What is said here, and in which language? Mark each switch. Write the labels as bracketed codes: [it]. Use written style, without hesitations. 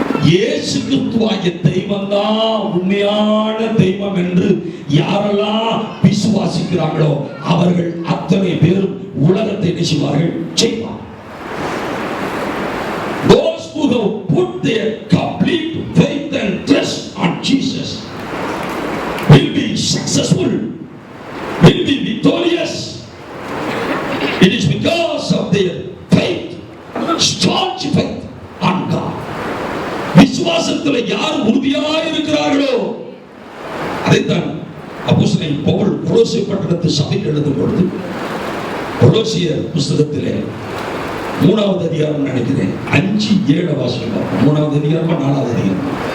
[ta] இயேசு கிறிஸ்துவாகிய தெய்வம் தான் உண்மையான தெய்வம் என்று யாரெல்லாம் விசுவாசிக்கிறார்களோ அவர்கள் அத்தனை பேரும் உலகத்தை நிச்சயமார்கள் ஜெயிப்பார்கள். [en] Those who have put their complete faith and trust on Jesus will be successful, will be victorious. It is because of their faith, strong faith on God. [ta] விசுவாசத்தில் யார் உறுதியாக இருக்கிறார்களோ அதைத்தான் அப்போஸ்தலன் பவுல் கொலோசிய பட்டணத்து சபைக்கு எழுதும் பொழுது கொலோசியர் புத்தகத்திலே 3வது அதிகாரம் நினைக்கிறேன் 5, 7 வாசிக்கலாம். 3வது அதிகாரமா 4வது அதிகாரம்?